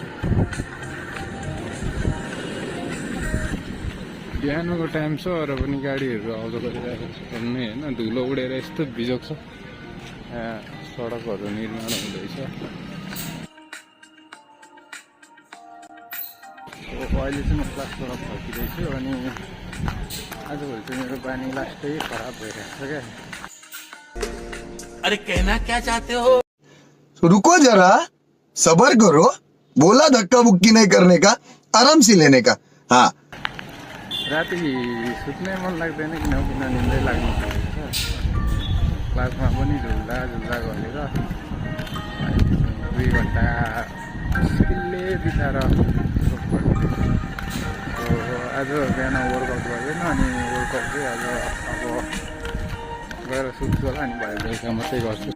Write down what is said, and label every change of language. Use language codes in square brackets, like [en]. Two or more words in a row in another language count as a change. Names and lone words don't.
[ne] बिहानको टाइम छ र पनि गाडीहरू आउँदो गरिरहेको छ भन्ने होइन, धुलो उडेर यस्तो बिजोग छ। सडकहरू निर्माण हुँदैछ। अहिले चाहिँ म क्लासबाट फर्किँदैछु अनि आजभोलि चाहिँ मेरो बानी लास्टै खराब भइरहेको छ क्या। [hi] अरे कहना क्या चाहते हो? रुको जरा, सबर करो, बोला धक्का बुक्की नहीं करने का, आराम से लेने का। हाँ, [ne] राति सुत्नै मन लाग्दैन किन निन्दै लाग्नु सक्छ। क्लासमा पनि झुल्दा गरेर 2 घन्टा मुस्किलले बिताएर आज बिहान वर्कआउट भएन अनि वर्कआउट चाहिँ आज अब गएर सुत्छु होला अनि भए बेलुका मात्रै गर्छु।